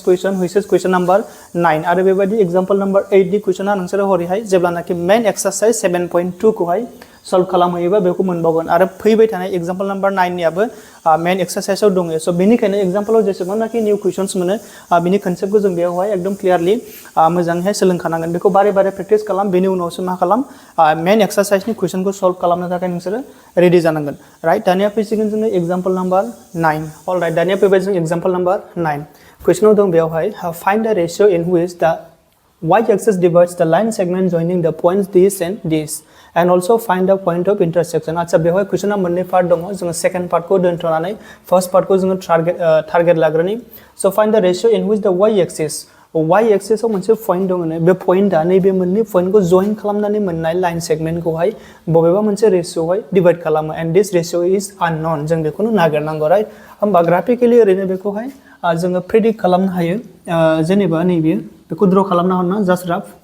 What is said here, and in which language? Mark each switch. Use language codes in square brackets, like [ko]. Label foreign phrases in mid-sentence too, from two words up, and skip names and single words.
[en] question which is question number 9 [brx] आरो बेबायदि [en] example number 8 [brx] नि क्वेश्चना नोंसोर हरैहाय जेब्लानाखि [en] main exercise 7.2 [brx] खौहाय सल्व खालामहैयोबा बेखौ मोनबावगोन आरो फैबाय थानाय [en] example number 9 [brx] नियाबो मेन एक्सरसाइजआव दङ स' बेनिखायनो एग्जांपलाव जेसेबांनाखि [en] new questions [brx] मोनो बिनि कन्सेप्टखौ जों बेयावहाय एकदम क्लियारलि मोजाङैहाय सोलोंखानांगोन बेखौ बारे बारे प्रेक्टिस खालाम बेनि उनावसो मा खालाम मेन एक्सरसाइजनि क्वेश्चनखौ सल्व खालामनो थाखाय नोंसोरो रेडि जानांगोन राइट दानिया फैसिगोन जोङो [en] example number 9 alright [brx] दानिया फैबाय जों एग्जांपल नंबर 9 क्वेश्चनाव दं बेयावहाय [en] find the ratio in which the y-axis divides the line segment joining the points this and this and also find the point of intersection [brx] अच्छा बेवहाय क्वेश्चना मोननै पार्ट दङ जोङो सेकेन्ड पार्टखौ दोनथ'नानै फर्स्ट पार्टखौ जोङो टारगेट लाग्रोनि सो [en] find the ratio in which the y-axis [brx] आव मोनसे पॉइंट दङ बे पॉइंटआ नैबे मोननै पॉइंटखौ जइन खालामनानै मोननाय लाइन सेगमेन्टखौहाय बबेबा मोनसे रेशियोआवहाय डिवाइड खालामो [en] and this ratio is unknown [brx] जों बेखौनो नागिरनांगौ राइट होमबा ग्राफिकली ओरैनो बेखौहाय जोङो प्रेडिक्ट खालामनो हायो जेनेबा नैबे बेखौ ड्र खालामना हरना [en] just rough